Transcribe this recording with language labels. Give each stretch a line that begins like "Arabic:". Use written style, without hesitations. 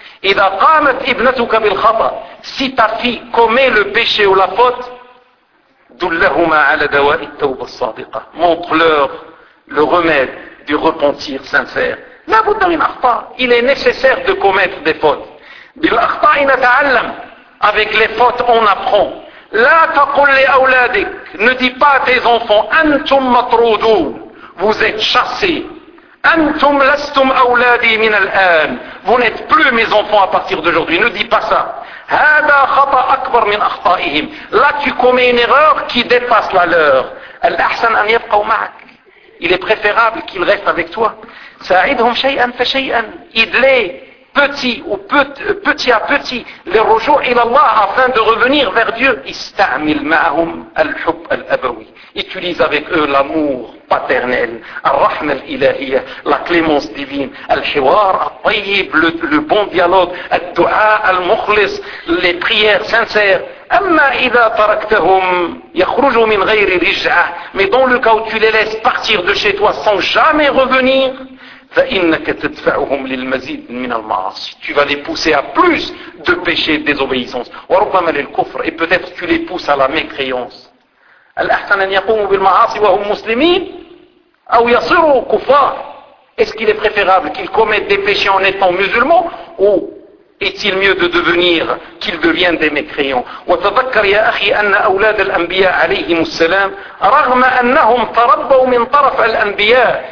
French: Et
Arabic: إذا قامت ابنتك بالخطأ,
French: si ta fille commet le péché ou la faute,
Arabic: دلهما على دواء التوبة الصادقة,
French: montre-leur le remède du repentir sincère.
Arabic: لا بد من أخطاء,
French: il est nécessaire de commettre des fautes.
Arabic: بالأخطاء نتعلم,
French: avec les fautes on apprend.
Arabic: لا تقل لأولادك,
French: ne dis pas à tes enfants,
Arabic: أنتم مطرودون,
French: vous êtes chassés.
Arabic: أنتم لستم أولادي من الآن.
French: Vous n'êtes plus mes enfants à partir d'aujourd'hui. Ne dis pas ça.
Arabic: هذا خطأ أكبر من أخطائهم.
French: Là, tu commets une erreur qui dépasse la leur.
Arabic: الأحسن أن يبقوا معك.
French: Il est préférable qu'ils restent avec toi.
Arabic: ساعدهم شيئا فشيئا.
French: Aide-les petit ou petit à petit. Les rejoins
Arabic: إلى الله
French: afin de revenir vers Dieu.
Arabic: استعمل معهم الحب الأبوي.
French: Utilise avec eux l'amour paternel,
Arabic: الرحمة الإلهية,
French: la clémence divine,
Arabic: الحوار الطيب,
French: le bon dialogue,
Arabic: الدعاء المخلص,
French: les prières sincères.
Arabic: أما إذا تركتهم يخرجوا من غير رجعة,
French: mais dans le cas où tu les laisses partir de chez toi sans jamais revenir,
Arabic: فإنك تدفعهم للمزيد من المعاصي.
French: Tu vas les pousser à plus de péchés et de désobéissance.
Arabic: وربما للكفر,
French: et peut-être tu les pousses à la mécréance.
Arabic: الأحسن أن يقوموا بالمعاصي وهم مسلمين أو يصيروا كفار.
French: Est-ce qu'il est préférable qu'ils commettent des péchés en étant musulmans ou est-il mieux de devenir qu'ils deviennent des mécréants?
Arabic: وتذكر يا أخي أن أولاد الأنبياء عليهم السلام رغم أنهم تربوا من طرف الأنبياء.